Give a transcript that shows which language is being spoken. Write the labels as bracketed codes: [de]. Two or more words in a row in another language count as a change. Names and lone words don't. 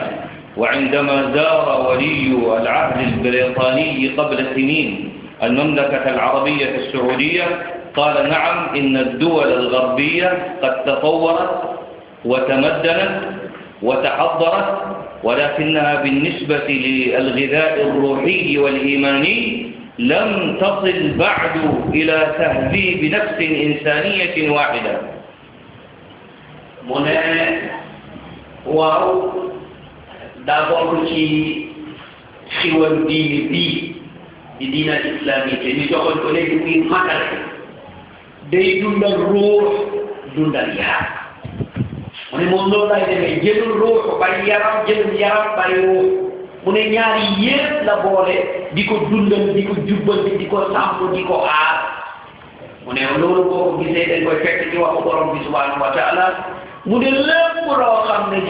[ar] وعندما زار ولي العهد البريطاني قبل سنين المملكة العربية السعودية قال نعم إن الدول الغربية قد تطورت وتمدنت وتحضرت ولكنها بالنسبة للغذاء الروحي والإيماني لم تصل بعد إلى تهذيب نفس إنسانية واحدة. [wo] waaw d'abord ci xiwal diini bii di diina islami te ñu joxoon ko léegi muy matale day dundal ruux dundal yaram mu ne moom loolu lay demee jëlul ruux bàyyi yaram jëlul yaram bàyyi ruux mu ne ñaari yépp la boole di ko dundal di ko jubbanti di ko sàmm di ko aar mu ne loolu boo ko gisee dañ koy fekk ci waxu borom bi [ar] سبحانه وتعالى [wo] mu ne lépp loo xam ne